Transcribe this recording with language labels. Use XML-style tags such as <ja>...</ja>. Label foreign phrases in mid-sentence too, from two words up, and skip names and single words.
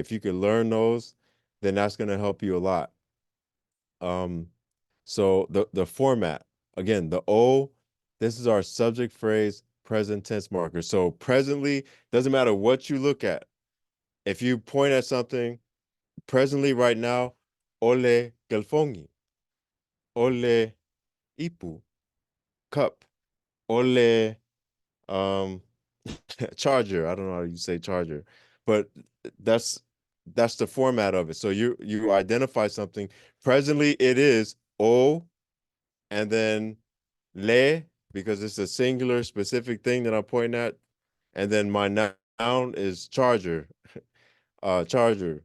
<en>If you could learn those, then that's going to help you a lot. So the format, again, the O, this is our subject phrase present tense marker. So presently, doesn't matter what you look at. If you point at something, presently right now,</en> <sm>ole gelfongi, ole ipu, cup, ole um charger.</sm> <en>I don't know how you say charger, but that's that's the format of it. So you identify something. Presently it is o and then le because it's a singular specific thing that I'm pointing at, and then my noun is charger, charger.</en>